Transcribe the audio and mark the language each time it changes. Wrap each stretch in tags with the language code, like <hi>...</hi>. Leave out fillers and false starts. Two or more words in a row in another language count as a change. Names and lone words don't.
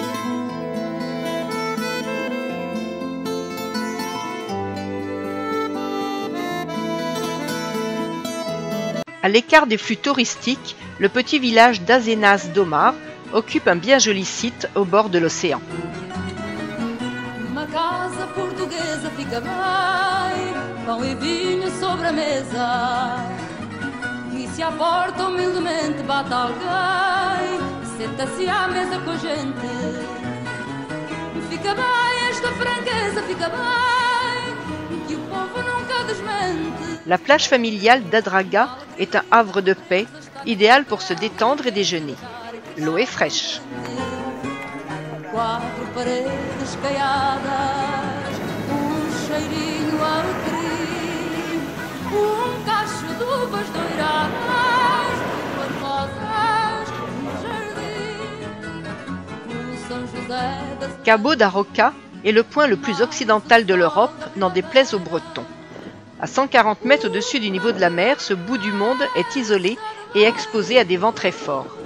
<fr>À l'écart des flux touristiques, le petit village d'Azenas d'Omar occupe un bien joli site au bord de l'océan.</fr> <pt>Uma casa portuguesa fica bem, pão e vinho sobre a mesa. E se à porta humildemente bate alguém, senta-se à mesa com a gente. Fica bem esta franqueza, fica bem, que o povo nunca desmente.</pt> <fr>La plage familiale d'Adraga est un havre de paix, idéal pour se détendre et déjeuner. L'eau est fraîche.</fr> <pt>Quatro paredes caiadas, cheirinho alecrim, cacho de uvas doiradas, formosas no jardim, São José da...</pt> <fr>Cabo da Roca est le point le plus occidental de l'Europe, n'en déplaise aux Bretons. À 140 mètres au-dessus du niveau de la mer, ce bout du monde est isolé et exposé à des vents très forts.</fr>